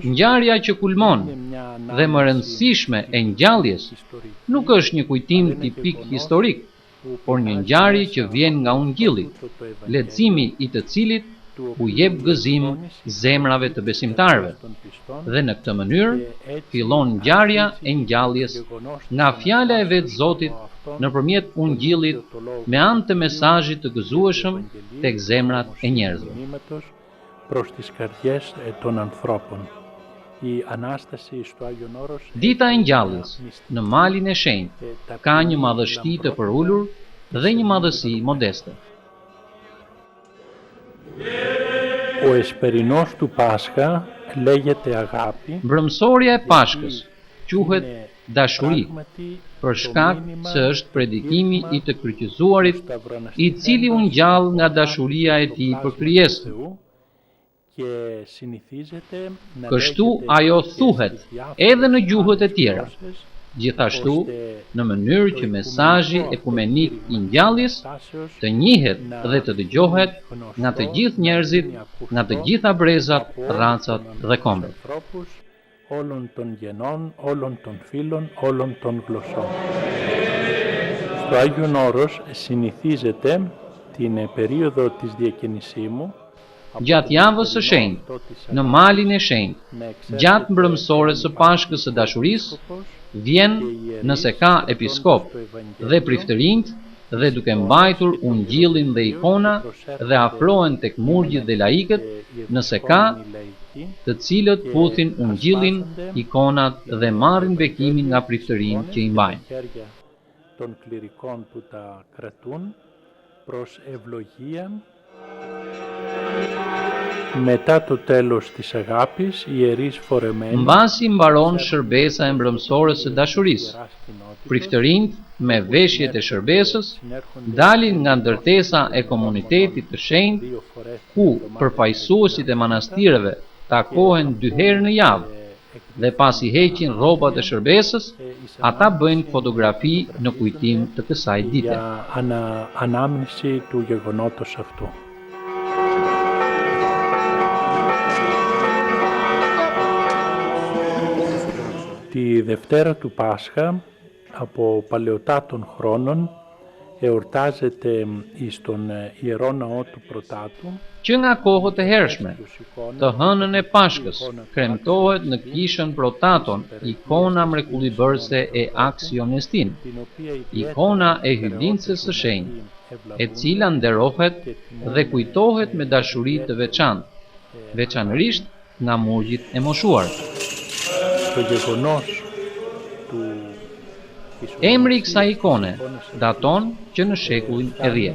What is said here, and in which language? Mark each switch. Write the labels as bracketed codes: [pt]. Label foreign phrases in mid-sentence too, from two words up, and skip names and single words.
[sq] Ngjarja që kulmon dhe më rëndësishme e ngjalljes nuk është një kujtim tipik historik, por një ngjarje që vjen nga Ungjilli, leximi i të cilit u jep gëzim zemrave të besimtarëve. Dhe në këtë mënyrë fillon ngjarja e ngjalljes nga fjala e vetë Zotit nëpërmjet ungjillit me anë të mesazhit të gëzueshëm tek zemrat e njerëzve. [el] Προς τις καρδιές των ανθρώπων. Η Ανάσταση στο Άγιον Όρος [sq] Dita e ngjalljes në malin e shenjtë ka një madhështi të përulur dhe një madhësi modeste. [el] Ο εσπερινός του Πάσχα λέγεται αγάπη. [sq] Mbrëmësorja e Pashkës quhet dashuri, për shkak se është predikimi i të kryqëzuarit, i cili u ngjall nga dashuria e tij për krijesën. Kështu ajo thuhet edhe në gjuhët e tjera, gjithashtu në mënyrë që mesazhi ekumenik i ngjalljes të njihet dhe të dëgjohet nga të gjithë njerëzit, nga të gjitha brezat, racat dhe kombet. [el] Όλων των γενών, όλων των φύλων, όλων των γλωσσών. Στο Άγιον Όρος συνηθίζεται την περίοδο της διακαινησίμου [sq] Gjatë javës së shenjtë, në malin e shenjtë, gjatë mbrëmësores së Pashkës së dashurisë, vjen nëse ka episkop dhe priftërinjt dhe duke mbajtur ungjillin dhe ikona dhe afrohen tek murgjit dhe laikët, nëse ka, të cilët puthin ungjillin, ikonat dhe marrin bekimin nga priftërinjt që i mbajnë. [el] Των κληρικών που τα κρατούν προς ευλογία. Μετά το τέλος της αγάπης, οι ιερείς φορεμένοι [sq] Mbasi mbaron shërbesa e mbrëmësores së dashurisë. Priftërinjt me veshjet e shërbesës dalin nga ndërtesa e komunitetit të shenjtë, ku përfaqësuesit e manastireve takohen 2 herë në javë, dhe pasi heqin rrobat e shërbesës, ata bëjnë fotografi në kujtim të kësaj dite. [el] Για ανάμνηση του γεγονότος αυτού. Τη Δευτέρα του Πάσχα, από παλαιοτάτων χρόνων, εορτάζεται στον Ιερό Ναό του Πρωτάτου. [sq] Që nga kohët e hershme, të hënën e Pashkës, kremtohet në kishën Protaton ikona mrekullibërse e Aksionestin, ikona e hyrlinces së shenjtë, e cila nderohet dhe kujtohet me dashuri të veçantë, veçanërisht nga murgjit e moshuar. [el] Το γεγονός του [sq] Emri i kësaj ikone daton që në shekullin e 10.